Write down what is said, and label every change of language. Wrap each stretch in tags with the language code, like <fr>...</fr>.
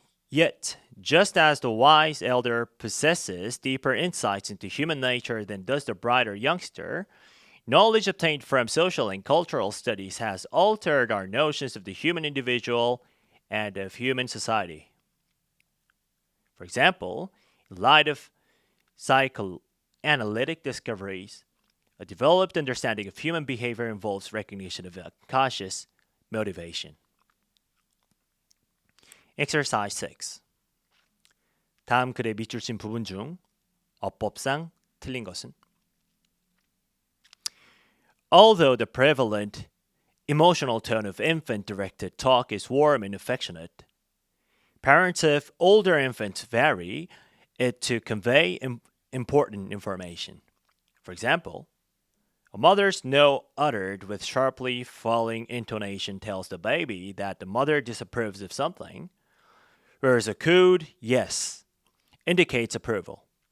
<en>Yet, just as the wise elder possesses deeper insights into human nature than does the brighter youngster, knowledge obtained from social and cultural studies has altered our notions of the human individual and of human society. For example, in light of psychoanalytic discoveries, a developed understanding of human behavior involves recognition of unconscious motivation. Exercise 6.</en> <ko>다음 글에 밑줄 친 부분 중 어법상 틀린 것은?</ko> <en>Although the prevalent emotional tone of infant-directed talk is warm and affectionate, parents of older infants vary it to convey important information. For example, a mother's no uttered with sharply falling intonation tells the baby that the mother disapproves of something, whereas a cooed yes indicates approval.</en>